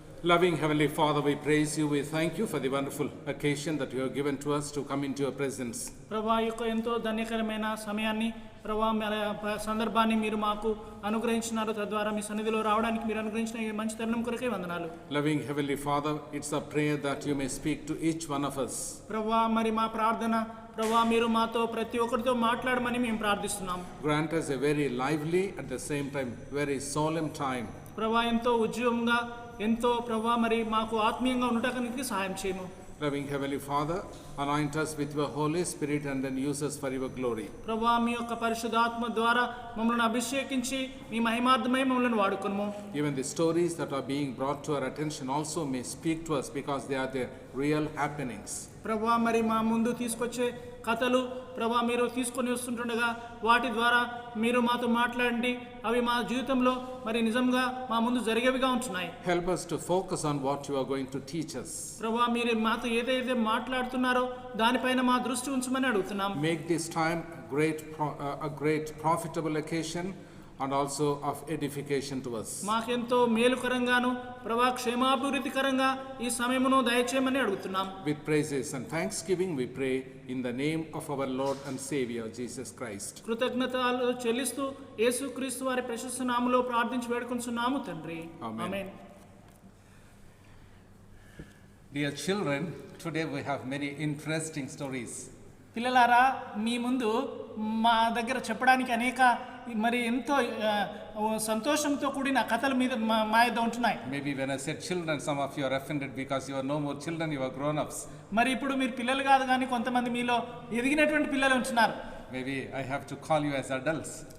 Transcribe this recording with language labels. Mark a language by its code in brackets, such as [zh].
[en] Loving Heavenly Father, we praise you. We thank you for the wonderful occasion that you have given to us to come into your presence. [te] ప్రభువా యొక్క ఎంతో ధన్యకరమైన సమయాన్ని ప్రభువా సందర్భాన్ని మీరు మాకు అనుగ్రహించినారు. తద్వారా మీ సన్నిధిలో రావడానికి మీరు అనుగ్రహించిన ఈ మంచి తరుణం కొరకే వందనాలు. [en] Loving Heavenly Father, it's a prayer that you may speak to each one of us. [te] ప్రభువా మరి మా ప్రార్థన ప్రభువా మీరు మాతో ప్రతి ఒక్కరితో మాట్లాడమని మేము ప్రార్థిస్తున్నాం. [en] Grant us a very lively, at the same time very solemn time. [te] ప్రభువా ఎంతో ఉజ్జీవంగా ఎంతో ప్రభువా మరి మాకు ఆత్మీయంగా ఉండటానికి సహాయం చేయము. [en] Loving Heavenly Father, anoint us with your Holy Spirit and then use us for your glory. [te] ప్రభువా మీ యొక్క పరిశుద్ధాత్మ ద్వారా మమ్మల్ని అభిషేకించి మీ మహిమార్థమై మమ్మల్ని వాడుకొనుము. [en] Even the stories that are being brought to our attention also may speak to us because they are the real happenings. [te] ప్రభువా మరి మా ముందు తీసుకొచ్చే కథలు ప్రభువా మీరు తీసుకొని వస్తుంటుండగా వాటి ద్వారా మీరు మాతో మాట్లాడండి. అవి మా జీవితంలో మరి నిజంగా మా ముందు జరిగేవిగా ఉంటున్నాయి. [en] Help us to focus on what you are going to teach us. [te] ప్రభువా మీరు మాతో ఏదైతే మాట్లాడుతున్నారో దానిపైన మా దృష్టి ఉంచమని అడుగుతున్నాం. [en] Make this time a great profitable occasion and also of edification to us. [te] మాకెంతో మేలుకరంగాను ప్రభువా క్షేమాభివృద్ధికరంగా ఈ సమయమును దయచేయమని అడుగుతున్నాం. [en] With praises and thanksgiving we pray in the name of our Lord and Savior Jesus Christ. [te] కృతజ్ఞతలు చెల్లిస్తూ యేసుక్రీస్తు వారి ప్రశస్త నామములో ప్రార్థించి వేడుకొంచున్నాము తండ్రి. ఆమేన్. [en] Dear children, today we have many interesting stories. [te] పిల్లలారా మీ ముందు మా దగ్గర చెప్పడానికి అనేక మరి ఎంతో సంతోషంతో కూడిన కథల మీద మా యొద్ద ఉంటున్నాయి. [en] Maybe when I said children, some of you are offended because you are no more children, you are grown-ups. [te] మరి ఇప్పుడు మీరు పిల్లలు కాదు కానీ కొంతమంది మీలో ఎదిగినటువంటి పిల్లలు ఉంటున్నారు. [en] Maybe I have to call you as adults.